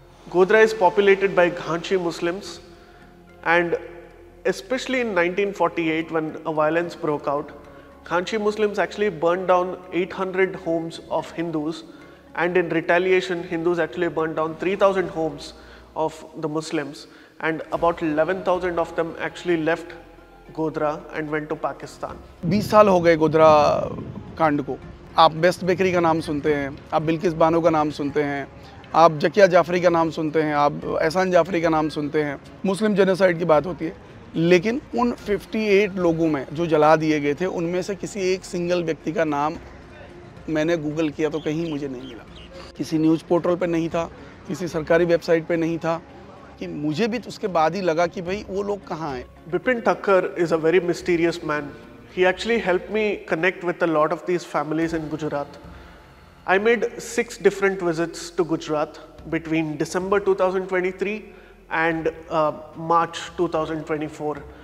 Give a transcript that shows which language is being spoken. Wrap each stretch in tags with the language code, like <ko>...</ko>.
<en>Godhra is populated by Ghanchi Muslims, and especially in 1948, when a violence broke out, Ghanchi Muslims actually burned down 800 homes of Hindus, and in retaliation, Hindus actually burned down 3,000 homes of the Muslims, and about 11,000 of them actually left Godhra and went to Pakistan.</en> <hi>20 साल हो गए गोधरा कांड को। आप best bakery का नाम सुनते हैं, आप बिल्किस बानो का नाम सुनते हैं, आप जकिया जाफरी का नाम सुनते हैं, आप एहसान जाफरी का नाम सुनते हैं। मुस्लिम जेनोसाइड की बात होती है, लेकिन उन 58 लोगों में जो जला दिए गए थे, उनमें से किसी एक सिंगल व्यक्ति का नाम मैंने गूगल किया तो कहीं मुझे नहीं मिला। किसी न्यूज़ पोर्टल पे नहीं था, किसी सरकारी वेबसाइट पे नहीं था, कि मुझे भी उसके बाद ही लगा कि भाई वो लोग कहाँ हैं।</hi> <en>Bipin Thakkar is a very mysterious man. He actually helped me connect with a lot of these families in Gujarat. I made 6 different visits to Gujarat between December 2023 and March 2024.</en>